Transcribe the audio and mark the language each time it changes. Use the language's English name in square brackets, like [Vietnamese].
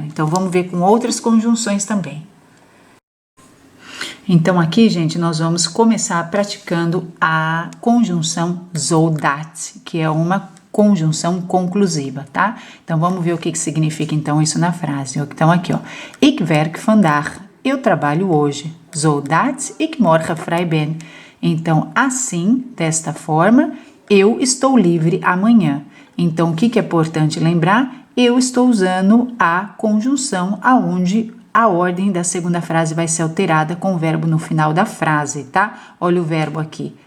[Portuguese] Então, vamos ver com outras conjunções também. Então, aqui, gente, nós vamos começar praticando a conjunção zodat, que é uma conjunção conclusiva, tá? Então, vamos ver o que significa, então, isso na frase. Então, aqui, ó. [Dutch] Ik werk vandaag. [Portuguese] Eu trabalho hoje. [Dutch] Zodat ik morgen vrij ben. [Portuguese] Então, assim, desta forma, eu estou livre amanhã. Então, o que é importante lembrar? Eu estou usando a conjunção aonde a ordem da segunda frase vai ser alterada com o verbo no final da frase, tá? Olha o verbo aqui.